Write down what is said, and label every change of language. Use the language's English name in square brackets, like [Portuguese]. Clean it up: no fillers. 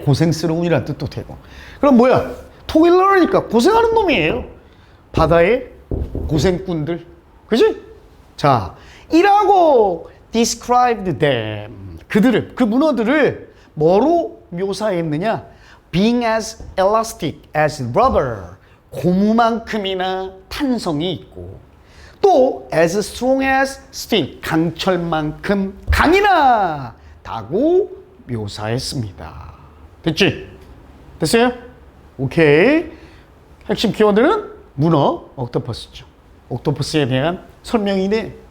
[Korean] 고생스러운이라는 뜻도 되고. 그럼 뭐야? 토일러니까 고생하는 놈이에요. 바다의 고생꾼들. 그지? 자, 이라고 [English] described them. [Korean] 그들을, 그 문어들을 뭐로 묘사했느냐? [English] Being as elastic as rubber. [Korean] 고무만큼이나 탄성이 있고 또 [English] as strong as steel. [Korean] 강철만큼 강인하다고 묘사했습니다. 됐지? 됐어요? 오케이. 핵심 키워드는 문어, 옥토퍼스죠. 옥토퍼스에 대한 설명이네.